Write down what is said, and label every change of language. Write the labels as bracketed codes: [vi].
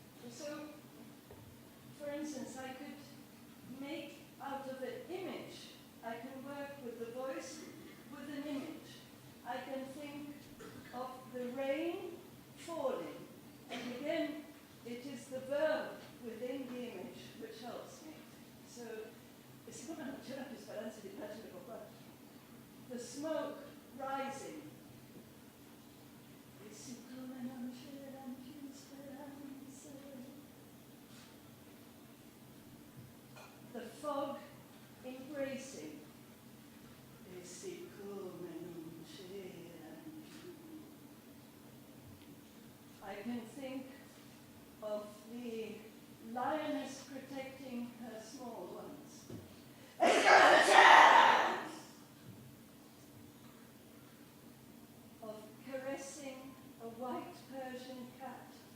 [en] So, for instance, I could make out of an image, I can work with the voice with an image. I can think of the rain falling, and again, it is the verb within the image which helps me. So, it's [it] come non c'era più speranza di piacere con qua. [en] The smoke rising. [it] E siccome non c'erano più speranze. [en] The fog embracing. [it] E siccome non c'erano più. [en] I can think of the lioness protecting her small ones. Of caressing a white Persian cat.